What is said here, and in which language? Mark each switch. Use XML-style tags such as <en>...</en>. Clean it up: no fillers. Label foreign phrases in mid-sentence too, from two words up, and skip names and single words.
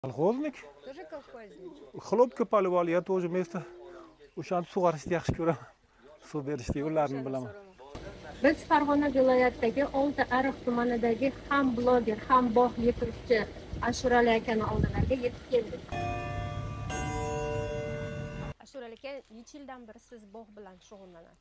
<ru>Колхозник? Тоже колхозник. Хлопка поливал, я тоже вместо</ru> <uz>o'shani sug'orishni yaxshi ko'raman. Suv berishni yo'llarini bilaman. Biz Farg'ona viloyatidagi Olti Ariq tumanidagi ham bloger, ham bog' yetiruvchi Ashurali akani oldilariga yetib keldik. Ashurali aka, necha yildan beri siz bog' bilan shug'ullanasiz?</uz>